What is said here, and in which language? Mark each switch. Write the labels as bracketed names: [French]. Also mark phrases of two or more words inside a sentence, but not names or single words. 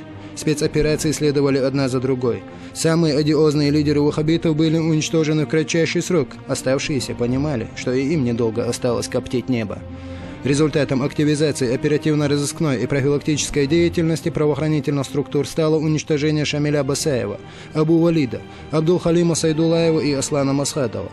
[Russian] Спецоперации следовали одна за другой. Самые одиозные лидеры ваххабитов были уничтожены в кратчайший срок. Оставшиеся понимали, что и им недолго осталось коптить небо. Результатом активизации оперативно-розыскной и профилактической деятельности правоохранительных структур стало уничтожение Шамиля Басаева, Абу Валида, Абдул-Халима Сайдулаева и Аслана Масхадова.